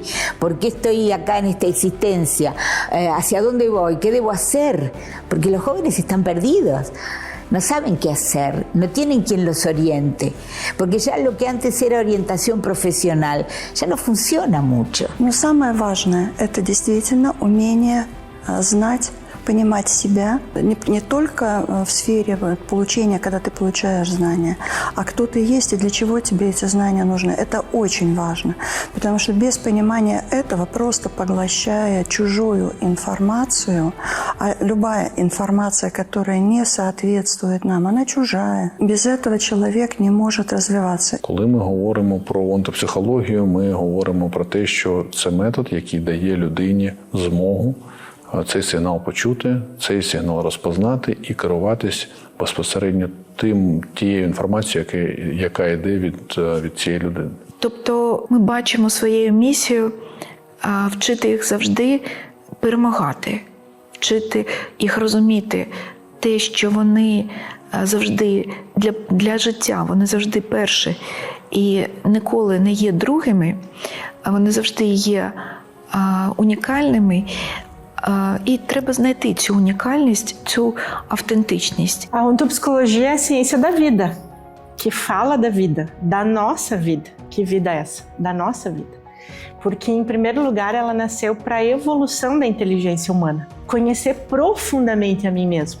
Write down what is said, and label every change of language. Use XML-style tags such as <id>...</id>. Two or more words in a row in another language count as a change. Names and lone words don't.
<es>¿Por qué estoy acá en esta existencia? ¿Hacia dónde voy? ¿Qué debo hacer? Porque los jóvenes están perdidos. No saben qué hacer, no tienen quien los oriente, porque ya lo que antes era orientación profesional ya no funciona mucho.</es> <ru>Но самое важное – это действительно умение знать, понимать себя не только в сфере получения, когда ты получаешь знания, а кто ты есть и для чего тебе эти знания нужны. Это очень важно, потому что без понимания этого, просто поглощая чужую информацию, а любая информация, которая не соответствует нам, она чужая. Без этого человек не может развиваться.</ru> <uk>Коли ми говоримо про онтопсихологію, ми говоримо про те, що це метод, який дає людині змогу цей сигнал почути, цей сигнал розпознати і керуватись безпосередньо тією інформацією, яка йде від цієї людини. Тобто ми бачимо своєю місією вчити їх завжди перемагати, вчити їх розуміти те, що вони завжди для життя, вони завжди перші і ніколи не є другими, а вони завжди є унікальними. E треба знайти цю унікальність, цю autenticidade.</uk> <pt>A ontopsicologia é a ciência da vida, que fala da vida, da nossa vida. Que vida é essa? Da nossa vida. Porque, em primeiro lugar, ela nasceu para a evolução da inteligência humana, conhecer profundamente a mim mesmo.</pt>